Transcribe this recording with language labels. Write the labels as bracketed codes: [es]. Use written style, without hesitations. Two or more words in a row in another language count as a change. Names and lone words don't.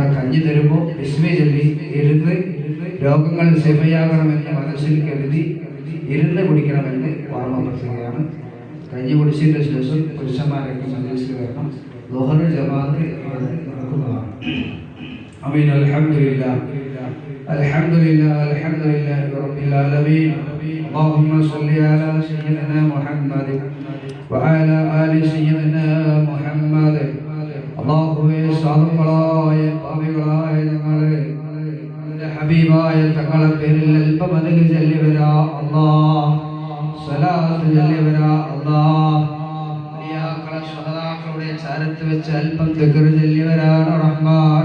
[ml] കഞ്ഞി തരുമ്പോൾ ബിസ്മി ചൊല്ലി ഇരുന്ന് രോഗങ്ങൾ ശമയാകണമെന്ന് മനസ്സിൽ കരുതി ഇരുന്ന് കുടിക്കണമെന്ന് ഓർമ്മപ്പെടുത്തുകയാണ്. കഞ്ഞി കുടിച്ചതിന് ശേഷം പുരുഷന്മാരൊക്കെ മജ്‌ലിസിൽ വരണം. ളുഹർ ജമാഅത്ത് നടക്കുന്നതാണ്. ആമീൻ. [ar] الحمد لله الحمد لله الحمد لله رب العالمين. اللهم صل على سيدنا محمد وعلى آل سيدنا محمد. [ml] അല്ലാഹുവേ, സാധുക്കളായ പാപികളായ ഞങ്ങളെ ഹബീബായ തങ്ങളുടെ പേരിൽ അല്പം അതിൽ ചൊല്ലിവരാ അല്ലാഹ്, സ്വലാത്ത് ചൊല്ലിവരാ അല്ലാഹ്. അലിയാക്കളെ സ്വഹദാക്കളുടെ ചാരത്ത് വെച്ച് അല്പം ദിക്ർ ചൊല്ലിവരാണ് റഹ്മാൻ.